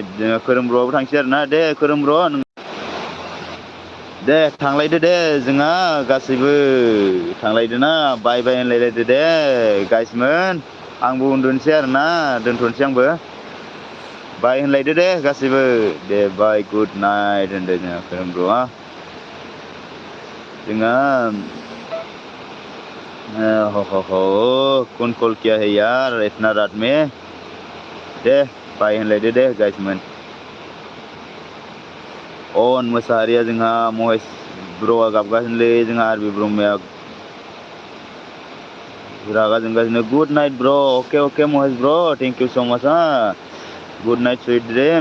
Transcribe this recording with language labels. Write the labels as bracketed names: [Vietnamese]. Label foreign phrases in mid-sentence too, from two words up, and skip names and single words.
[Bodo] जोंहा खोरोम ब्र'आबो थांसै आरोना। दे खोरोम ब्र' दे थांलायदो दे जोंहा गासैबो थांलायदो ना। [English] bye bye [Bodo] होनलायलायदो दे गाइसमोन। आंबो उन्दुनोसै आरोना। दोनथ'नोसै आंबो। बाय होनलायदो दे गासैबो। दे [English] bye good night [Bodo] होनदो जोंहा खोरोम ब्र'आ। [Hindi] जोंहा कौन कॉल किया है यार इतना रात में। [Bodo] दे बाय होनलायदो दे गाइसमोन। मोसाहारिया जोंहा महेश ब्र'आ गाबगासिनोलै। जोंहा आरबि ब्रह्मया रागा जोंगासिनो। [English] good night ब्र'। अके महेश ब्र' thank you so much good night sweet dream.